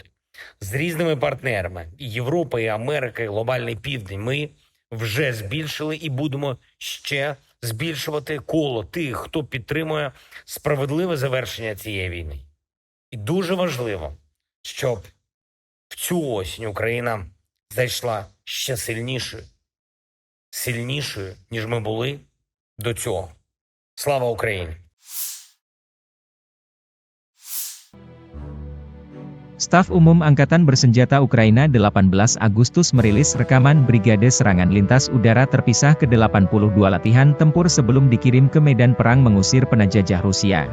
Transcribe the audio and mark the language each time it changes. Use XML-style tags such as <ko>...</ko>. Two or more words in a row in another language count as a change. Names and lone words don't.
<uk>З різними партнерами – і Європа, і Америка, і Глобальний Південь – ми вже збільшили і будемо ще збільшувати коло тих, хто підтримує справедливе завершення цієї війни. І дуже важливо, щоб в цю осінь Україна зайшла ще сильнішою, ніж ми були до цього. Слава Україні!</uk> <id>Staf Umum Angkatan Bersenjata Ukraina 18 Agustus merilis rekaman Brigade Serangan Lintas Udara Terpisah ke-82 latihan tempur sebelum dikirim ke medan perang mengusir penjajah Rusia.</id>